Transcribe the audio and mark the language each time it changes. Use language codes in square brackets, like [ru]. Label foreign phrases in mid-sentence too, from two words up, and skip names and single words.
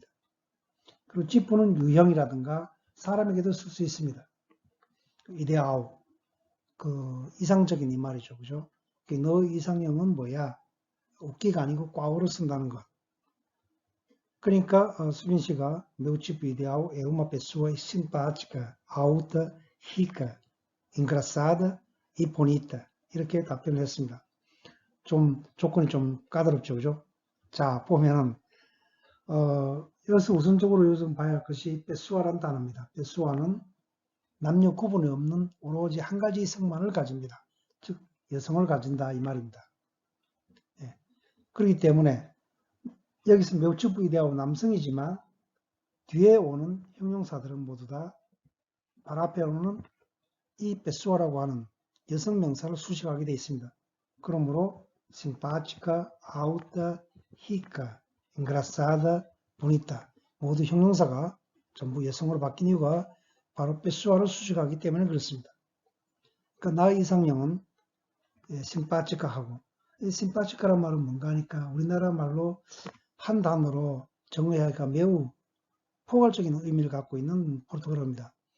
[ko] 그리고 지푸는 유형이라든가 사람에게도 쓸 수 있습니다. 이데아오, 그 이상적인 이 말이죠, 그죠? 너 이상형은 뭐야? 웃기가 아니고 꽈오를 쓴다는 것. 그러니까 수빈 씨가 [pt] meu tipo ideal é uma pessoa simpática, alta, rica, engraçada e bonita. [ko] 이렇게 답변을 했습니다. 좀 조건이 좀 까다롭죠, 그죠? 자, 보면은 여기서 우선적으로 요즘 봐야 할 것이 pessoa라는 단어입니다. pessoa는 남녀 구분이 없는 오로지 한 가지 성만을 가집니다. 즉 여성을 가진다 이 말입니다. 예. 그렇기 때문에 여기서 [pt] meu tipo ideal [ko] 남성이지만 뒤에 오는 형용사들은 모두 다 바로 앞에 오는 이 pessoa라고 하는 여성 명사를 수식하게 되어 있습니다. 그러므로 [pt] simpática, alta, rica, engraçada, bonita [ko] 모두 형용사가 전부 여성으로 바뀐 이유가 바로 pessoa를 수식하기 때문에 그렇습니다. 그러니까 나의 이상형은 simpática하고 이 simpática란 말은 뭔가 하니까 우리나라 말로 한 단어로 정의하기가 매우 포괄적인 의미를 갖고 있는 포르투갈어입니다.